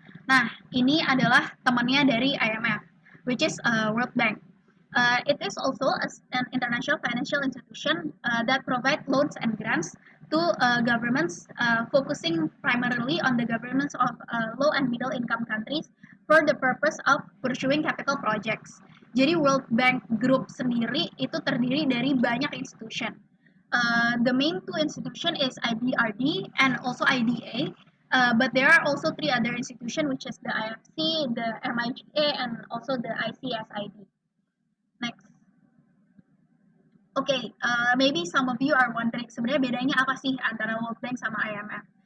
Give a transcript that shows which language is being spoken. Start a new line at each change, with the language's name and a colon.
Indonesian: Nah, ini adalah temannya dari IMF,
English: which is
Indonesian: World Bank.
English: It is also an international financial institution that provide loans and grants to governments, focusing primarily on the governments of low and middle income countries for the purpose of pursuing capital projects.
Indonesian: Jadi World Bank Group sendiri itu terdiri dari banyak institution.
English: The main two institution is IBRD and also IDA. But there are also three other institutions, which is the IFC, the MIGA, and also the ICSID. Next. Okay, maybe some of you are wondering
Indonesian: sebenarnya bedanya apa sih antara World Bank sama IMF?